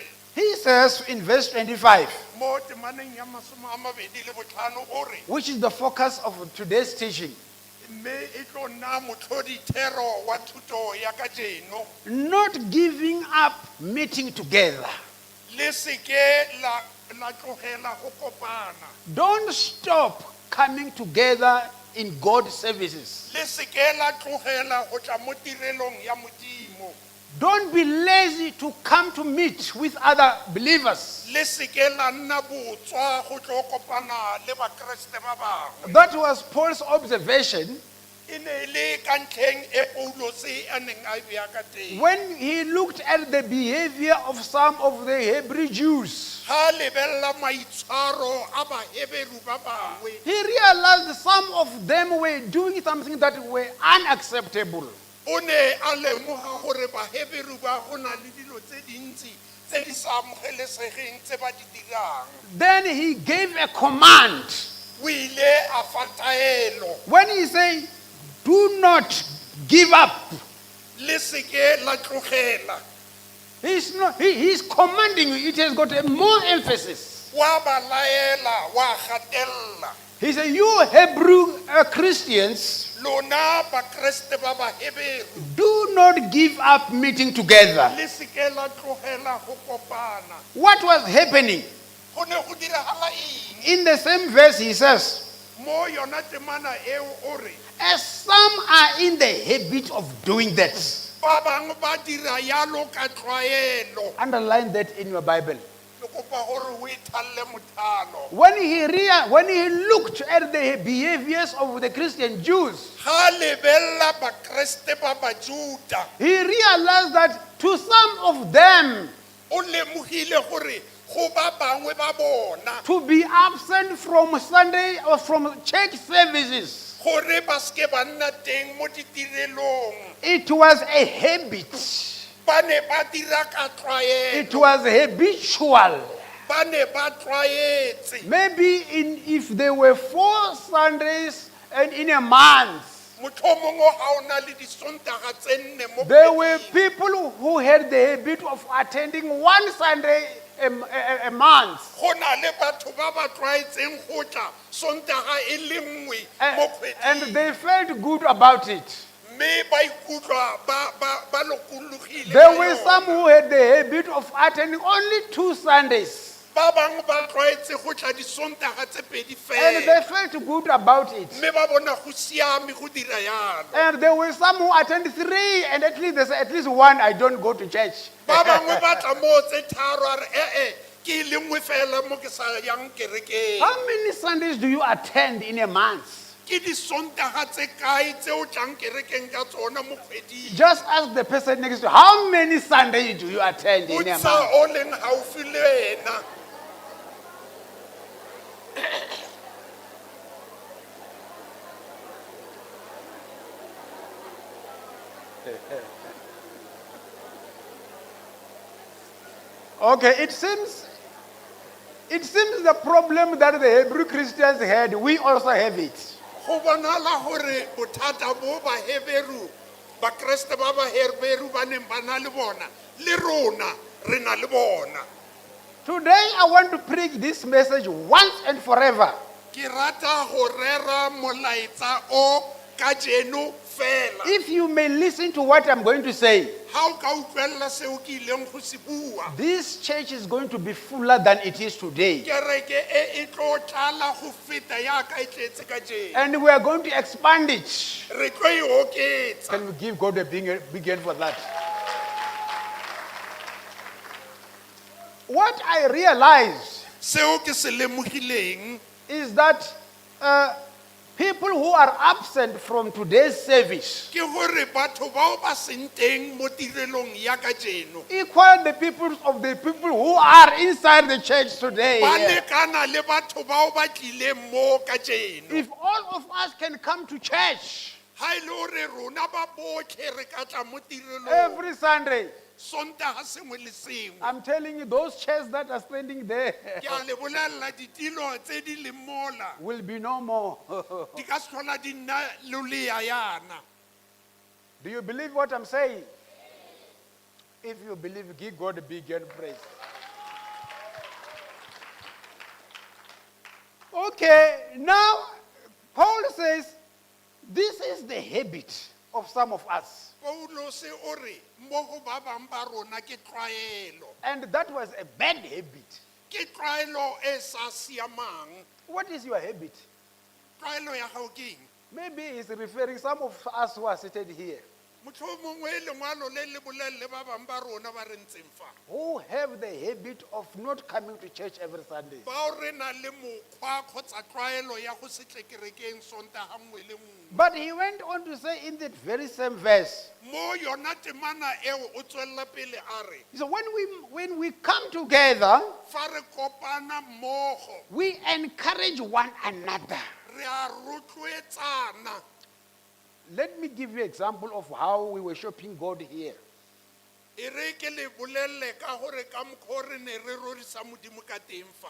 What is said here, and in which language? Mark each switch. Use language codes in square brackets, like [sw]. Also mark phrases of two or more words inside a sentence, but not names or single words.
[en] he says in verse 25, [tn] Mo temaneng ya 25 o re, [en] which is the focus of today's teaching, [tn] mme e tlo nna motlhodithero wa thuto ya kajeno. [en] not giving up meeting together. [tn] Le seke la tlogela go kopana. [en] Don't stop coming together in God's services. [tn] Le seke la tlogela go tla mo tirelong ya Modimo. [en] Don't be lazy to come to meet with other believers. [tn] Le seke la nna botswa go tlo kopana le bakreste ba bangwe. [en] That was Paul's observation [tn] E ne le ka ntlheng e Paulos a neng a bea ka teng. [en] when he looked at the behavior of some of the Hebrew Jews. [tn] Ha lebella maitshwaro a baHeberu ba bangwe. [en] He realized some of them were doing something that were unacceptable. [tn] O ne a lemoga gore baHeberu ba go na le dilo tse dintsi tse di sa amogelesegeng tse ba di dirang. [en] Then he gave a command. [tn] O ile a fa taelo. [en] When he said, do not give up, [tn] Le seke la tlogela. [en] he's commanding you. It has got a more emphasis. [tn] Wa ba laela, wa gatella. [en] He said, you Hebrew Christians, [tn] Lona bakreste ba baHeberu. [en] do not give up meeting together. [tn] Le seke la tlogela go kopana. [en] What was happening? [tn] Go ne go diragala eng? [en] In the same verse, he says, [tn] Mo yona temana eo o re, [en] as some are in the habit of doing that. [tn] ba bangwe ba dira yalo ka tlwaelo. [en] Underline that in your Bible. [tn] Ke kopa gore o ithalle mothalo. [en] When he looked at the behaviors of the Christian Jews, [tn] Ha lebella bakreste ba bajuda. [en] he realized that to some of them, [tn] O lemogile gore go ba bangwe ba bona [en] to be absent from Sunday or from church services, [tn] gore ba ske ba nna teng mo ditirelong. [en] it was a habit. [tn] Ba ne ba dira ka [en] It [tn] tlwaelo. [en] was habitual. [tn] Ba ne ba tlwaetse. [en] Maybe if there were 4 Sundays and in a month, [tn] Motlhomongwe ha o na le disontaga tse nne mo [en] there were [tn] kgweding. [en] people who had the habit of attending 1 Sunday a month. [tn] Go na le batho ba ba tlwaetseng go tla sontaga e le nngwe mo [en] And [tn] kgweding. [en] they felt good about it. [tn] Mme ba ikutlwa ba lokologile [en] There [tn] ka [en] were [tn] yona. [en] some who had the habit of attending only 2 Sundays. [tn] Ba bangwe ba tlwaetse go tla disontaga tse pedi [en] And they [tn] fela. [en] felt good about it. [tn] Mme ba bona go siame go dira yalo. [en] And there were some who attended 3, and at least they said, at least 1, I don't go to church. [tn] Ba bangwe ba tla mo tse tharo a re ke le nngwe fela mo ke sa yang kerekeng. [en] How many Sundays do you attend in a month? [tn] Ke disontaga tse kae tse o tlang kerekeng ka tsona mo kgweding. [en] Just ask the person next to you, how many Sundays do you attend in a [tn] Botsa [en] month? [tn] o leng haufi le wena. [en] Okay, it seems the problem that the Hebrew Christians had, we also have it. [tn] Go bonala gore bothata bo baHeberu bakreste ba baHeberu ba neng ba na le bona le rona re na le bona. [en] Today I want to preach this message once and forever. [tn] Ke rata go rera molaetsa o kajeno fela. [en] If you may listen to what I'm going to say, [tn] Ha o ka utlwella seo ke ileng go se bua. [en] this church is going to be fuller than it is today. [tn] Kereke e tlo tlala go feta ya ka e tletse kajeno. [en] And we are going to expand it. [tn] Re tlo e oketsa. [en] Can we give God a big hand for that? What I realize [tn] Seo ke se lemogileng [en] is that people who are absent from today's service [tn] ke gore batho bao ba seng teng mo tirelong ya kajeno [en] equal the people who are inside the church today. [tn] ba lekana le batho bao ba tlileng mo kajeno. [en] If all of us can come to church [tn] Ha e le hore rona ba botlhe re ka tla mo tirelong [en] every Sunday, [tn] Sontaga sengwe le sengwe, [en] I'm telling you, those chairs that are standing there [tn] ke a le bolella ditilo tse di leng mola [en] will be no more. [tn] di ka se tlhola di nna lolea yana. [en] Do you believe what I'm saying? If you believe, give God a big hand praise. Okay, now Paul says this is the habit of some of us. [tn] Paulo se o re mo go ba bang ba rona ke tlwaelo. [en] And that was a bad habit. [tn] Ke tlwaelo e sa siamang. [en] What is your habit? [tn] Tlwaelo ya gago ke eng? [en] Maybe he's referring some of us who are seated here, [tn] Motlhomongwe lengwalo le le bolelle ba bang ba rona ba re ntseng fa. [en] who have the habit of not coming to church every Sunday. [tn] Bao re na le mokgwa kgotsa tlwaelo ya go se tle kerekeng Sontaga nngwe le nngwe. [en] But he went on to say in that very same verse, [tn] Mo yona temana eo o tswella pele a re [en] so when we come together, [tn] fa re kopana mmogo [en] we encourage one another. [tn] re a rotloetsana. [en] Let me give you an example of how we were worshiping God here. [tn] E re ke le bolelle ka gore ka mokgwa re ne re rorisa Modimo ka teng fa.